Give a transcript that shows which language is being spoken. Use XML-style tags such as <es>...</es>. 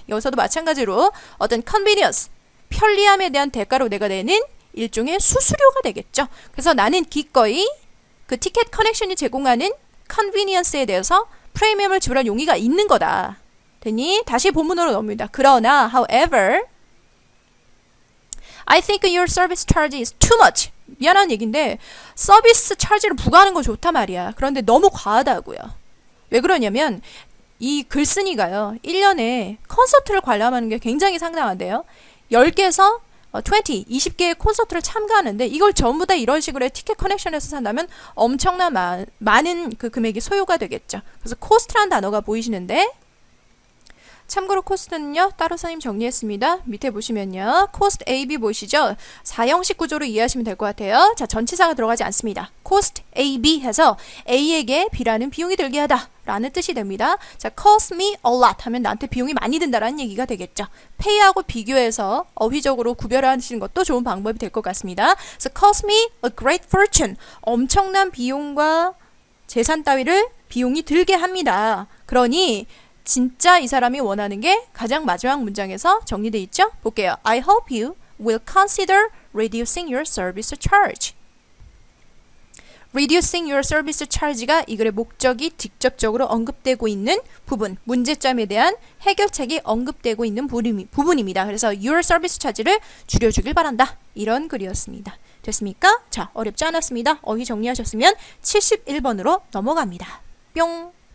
<ko>여기서도 마찬가지로 어떤 convenience, 편리함에 대한 대가로 내가 내는 일종의 수수료가 되겠죠. 그래서 나는 기꺼이 그 티켓 커넥션이 제공하는 convenience에 대해서 프리미엄을 지불할 용의가 있는 거다. 되니 다시 본문으로 넘깁니다. 그러나</ko> <en>however I think your service charge is too much.</en> <ko>미안한 얘기인데 서비스 차지를 부과하는 건 좋단 말이야. 그런데 너무 과하다고요. 왜 그러냐면 이 글쓴이가요. 1년에 콘서트를 관람하는 게 굉장히 상당한데요. 10개에서 20개의 콘서트를 참가하는데 이걸 전부 다 이런 식으로 티켓 커넥션에서 산다면 엄청난 많은 그 금액이 소요가 되겠죠. 그래서 코스트라는 단어가 보이시는데 참고로 코스트는요. 따로 선생님 정리했습니다. 밑에 보시면요. 코스트 AB 보이시죠? 4형식 구조로 이해하시면 될 것 같아요. 자, 전치사가 들어가지 않습니다. 코스트 AB 해서 A에게 B라는 비용이 들게 하다 라는 뜻이 됩니다. 자,</ko> <en>cost me a lot</en> <ko>하면 나한테 비용이 많이 든다라는 얘기가 되겠죠. pay하고 비교해서 어휘적으로 구별하시는 것도 좋은 방법이 될 것 같습니다. 그래서</ko> <en>cost me a great fortune.</en> <ko>엄청난 비용과 재산 따위를 비용이 들게 합니다. 그러니 진짜 이 사람이 원하는 게 가장 마지막 문장에서 정리되어 있죠? 볼게요.</ko> <en>I hope you will consider reducing your service charge. Reducing your service charge</en> <ko>가 이 글의 목적이 직접적으로 언급되고 있는 부분, 문제점에 대한 해결책이 언급되고 있는 부분입니다. 그래서</ko> <en>your service charge</en> <ko>를 줄여주길 바란다. 이런 글이었습니다. 됐습니까? 자, 어렵지 않았습니다. 어휘 정리하셨으면 71번으로 넘어갑니다. 뿅!</ko>